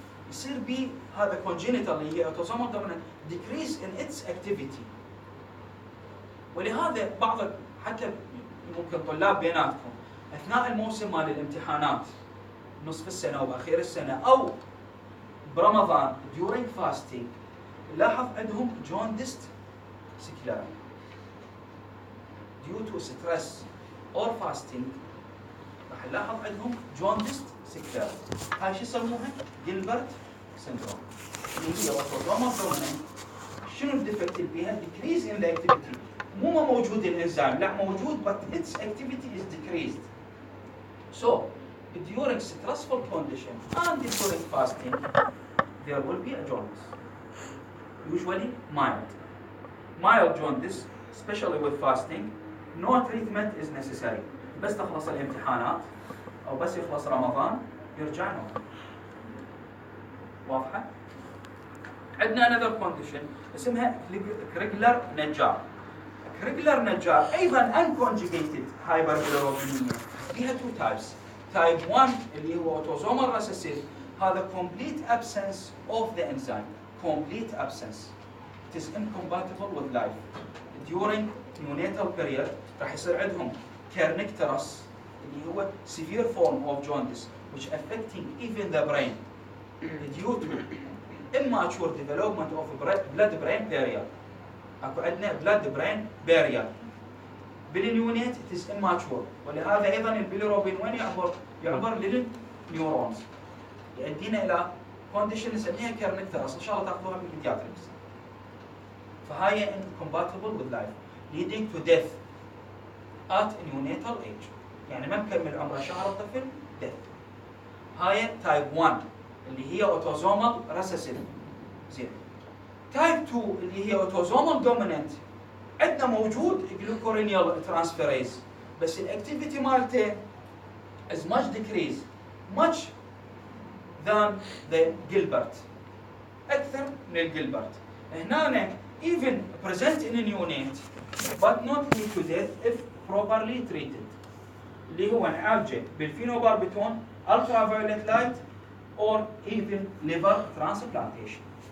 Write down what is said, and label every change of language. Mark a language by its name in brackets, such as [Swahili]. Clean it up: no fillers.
[Arabic] يصير به هذا congenital اللي هي [English] autosomal dominant decrease in its activity. [Arabic] ولهذا بعض حتى ممكن طلاب بيناتكم اثناء الموسم مال الامتحانات نصف السنه وباخير السنه او برمضان [English] during fasting [Arabic] لاحظ عندهم [English] jaundiced sclera due to stress or fasting. [Arabic] راح نلاحظ عندهم [English] jaundiced sclera. [Arabic] هاي شو يسموها؟ جيلبرت سيندروم اللي هي [English] autosomal dominant. [Arabic] شنو الديفكت اللي بيها؟ [English] decrease in the activity. [Arabic] مو ما موجود الانزيم لا موجود [English] but its activity is decreased. So during stressful condition and during fasting there will be a jaundice. Usually mild jaundice especially with fasting. No treatment is necessary. [Arabic] بس تخلص الامتحانات او بس يخلص رمضان يرجع نوم. واضحه؟ عندنا [English] another condition [Arabic] اسمها كريجلر نجار. [English] Crigler Najjar ايضا unconjugated hyperbilirubinemia. فيها two types. type 1 [Arabic] اللي هو [English] autosomal recessive هذا complete absence of the enzyme. complete absence. It is incompatible with life. During neonatal period [Arabic] راح يصير عندهم [English] kernicterus اللي هو severe form of jaundice which affecting even the brain due to immature development of blood-brain barrier. [Arabic] اكو عندنا blood-brain barrier. بالنيونيت [English] it is immature [Arabic] ولهذا ايضا البيليروبين وين يعبر للنيورونز يؤدينا الى كونديشن نسميها كيرنكترس ان شاء الله تاخذوها بالبيدياتريكس. [English] فهاي incompatible with life leading to death at neonatal age. [Arabic] يعني ما مكمل عمره شهر الطفل death. هاي تايب 1 اللي هي اوتوزومال ريسيسيف. زين. تايب 2 اللي هي اوتوزومال دوميننت عندنا موجود glucuroneal transferase بس الاكتيفيتي مالته [English] is much decreased much than the Gilbert. [Arabic] اكثر من الجيلبرت. [English] هنا even present in a neonate but not lead to death if properly treated. [Arabic] اللي هو نعالجه بالفينوباربيتون [English] ultraviolet light or even liver transplantation.